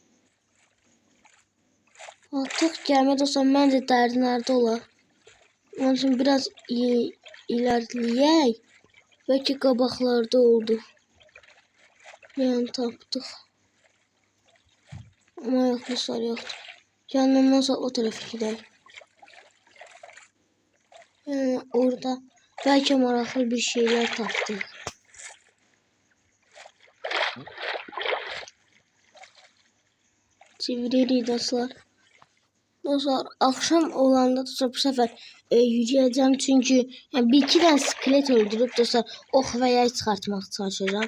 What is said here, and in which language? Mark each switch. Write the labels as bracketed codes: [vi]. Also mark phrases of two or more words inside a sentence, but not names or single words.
[az] Batıq gəmi dostlar, məncə dərinlərdə olar. Onun üçün biraz ilerleyək. Belki qabaqlarda oldu. Yani tapdıq. Ama yox dostlar, yoxdur. Yəni ondan sonra o tərəfə gedək. Yani orada belki maraqlı [tr] bir şeyler [az] tapdıq. Çeviririk dostlar. [tr] Dostlar, akşam olanda dostlar bu sefer yürüyeceğim çünkü yani bir iki tane skelet öldürüp dostlar ok ve yay çıkartmak çalışacağım.